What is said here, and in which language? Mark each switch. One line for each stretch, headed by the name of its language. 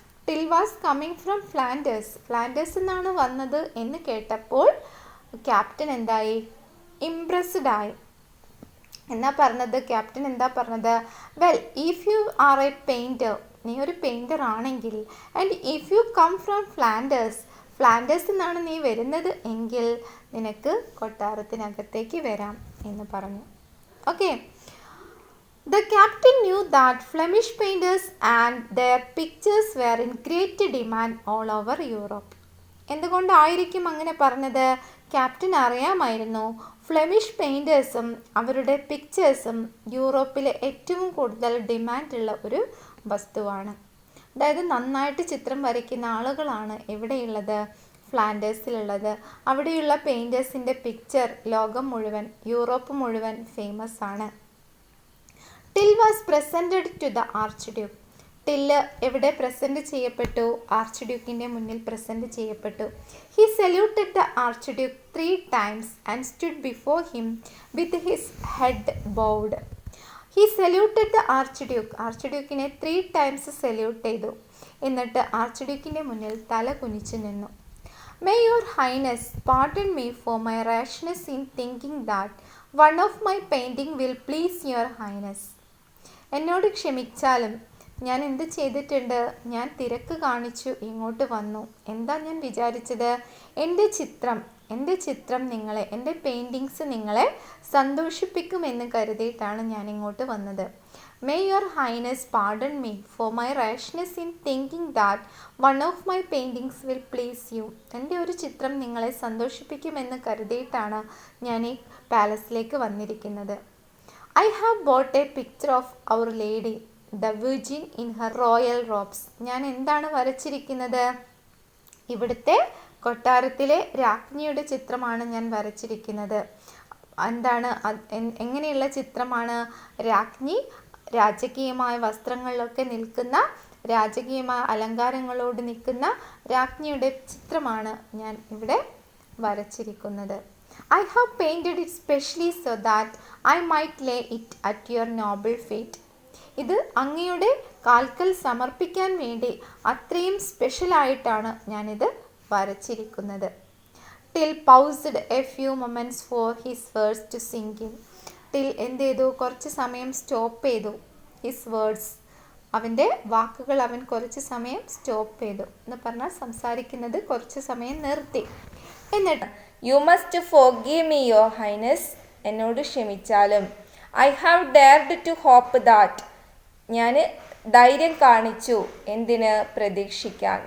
English: Till was coming from Flanders.
Malayalam: Flanders എന്നാണ് വന്നത് എന്ന് കേട്ടപ്പോൾ ക്യാപ്റ്റൻ എന്തായി? ഇംപ്രസ്ഡ് ആയി. എന്നാ പറഞ്ഞത്? ക്യാപ്റ്റൻ എന്താ പറഞ്ഞത്?
English: well, if you are a painter,
Malayalam: നീ ഒരു പെയിൻറ്റർ ആണെങ്കിൽ,
English: and if you come from Flanders,
Malayalam: Flanders എന്നാണ് നീ വരുന്നത് എങ്കിൽ നിനക്ക് കൊട്ടാരത്തിനകത്തേക്ക് വരാം എന്ന് പറഞ്ഞു. Okay.
English: The captain knew that Flemish painters and their pictures were in great demand all over Europe.
Malayalam: എന്തുകൊണ്ടായിരിക്കും അങ്ങനെ പറഞ്ഞത്? ക്യാപ്റ്റൻ അറിയാമായിരുന്നു ഫ്ലെമിഷ് പെയിൻറ്റേഴ്സും അവരുടെ പിക്ചേഴ്സും യൂറോപ്പിലെ ഏറ്റവും കൂടുതൽ ഡിമാൻഡുള്ള ഒരു വസ്തുവാണ്. അതായത് നന്നായിട്ട് ചിത്രം വരയ്ക്കുന്ന ആളുകളാണ് എവിടെയുള്ളത്? ഫ്ലാൻഡേഴ്സിലുള്ളത്. അവിടെയുള്ള പെയിൻറ്റേഴ്സിൻ്റെ പിക്ചർ ലോകം മുഴുവൻ, യൂറോപ്പ് മുഴുവൻ ഫേമസ് ആണ്.
English: Till was presented to the archduke.
Malayalam: Till എവിടെ പ്രസൻറ്റ് ചെയ്യപ്പെട്ടു? ആർച്ച് ഡ്യൂക്കിൻ്റെ മുന്നിൽ പ്രസൻറ്റ് ചെയ്യപ്പെട്ടു.
English: He saluted the archduke 3 times and stood before him with his head bowed. He saluted the archduke.
Malayalam: Arch ഡ്യൂക്കിനെ 3 times salute ചെയ്തു. എന്നിട്ട് arch ഡ്യൂക്കിൻ്റെ മുന്നിൽ തല കുനിച്ചു നിന്നു.
English: May your highness pardon me for my rashness in thinking that one of my painting will please your highness.
Malayalam: എന്നോട് ക്ഷമിച്ചാലും ഞാൻ എന്ത് ചെയ്തിട്ടുണ്ട്? ഞാൻ തിരക്ക് കാണിച്ചു ഇങ്ങോട്ട് വന്നു. എന്താ ഞാൻ വിചാരിച്ചത്? എൻ്റെ ചിത്രം നിങ്ങളെ, എൻ്റെ പെയിൻറ്റിങ്സ് നിങ്ങളെ സന്തോഷിപ്പിക്കുമെന്ന് കരുതിയിട്ടാണ് ഞാൻ ഇങ്ങോട്ട് വന്നത്.
English: May your highness pardon me for my rashness in thinking that one of my paintings will please you.
Malayalam: എൻ്റെ ഒരു ചിത്രം നിങ്ങളെ സന്തോഷിപ്പിക്കുമെന്ന് കരുതിയിട്ടാണ് ഞാൻ ഈ പാലസിലേക്ക് വന്നിരിക്കുന്നത്.
English: I have bought a picture of Our Lady, the Virgin in her royal robes.
Malayalam: ഞാൻ എന്താണ് വരച്ചിരിക്കുന്നത്? ഇവിടുത്തെ കൊട്ടാരത്തിലെ രാജ്ഞിയുടെ ചിത്രമാണ് ഞാൻ വരച്ചിരിക്കുന്നത്. എന്താണ്, എങ്ങനെയുള്ള ചിത്രമാണ്? രാജ്ഞി രാജകീയമായ വസ്ത്രങ്ങളിലൊക്കെ നിൽക്കുന്ന, രാജകീയമായ അലങ്കാരങ്ങളോട് നിൽക്കുന്ന രാജ്ഞിയുടെ ചിത്രമാണ് ഞാൻ ഇവിടെ വരച്ചിരിക്കുന്നത്.
English: I have painted it specially so that I might lay it at your noble feet.
Malayalam: ഇത് അങ്ങയുടെ കാൽക്കൽ സമർപ്പിക്കാൻ വേണ്ടി അത്രയും സ്പെഷ്യലായിട്ടാണ് ഞാനിത് വരച്ചിരിക്കുന്നത്.
English: Till paused a few moments for his words to sink in.
Malayalam: Till എന്ത് ചെയ്തു? കുറച്ച് സമയം സ്റ്റോപ്പ് ചെയ്തു.
English: his words,
Malayalam: അവൻ്റെ വാക്കുകൾ അവൻ കുറച്ച് സമയം സ്റ്റോപ്പ് ചെയ്തു എന്ന് പറഞ്ഞാൽ സംസാരിക്കുന്നത് കുറച്ച് സമയം നിർത്തി. എന്നിട്ട്
English: you must forgive me your highness,
Malayalam: എന്നോട് ക്ഷമിച്ചാലും.
English: I have dared to hope that,
Malayalam: ഞാൻ ധൈര്യം കാണിച്ചു. എന്തിന്? പ്രതീക്ഷിക്കാം.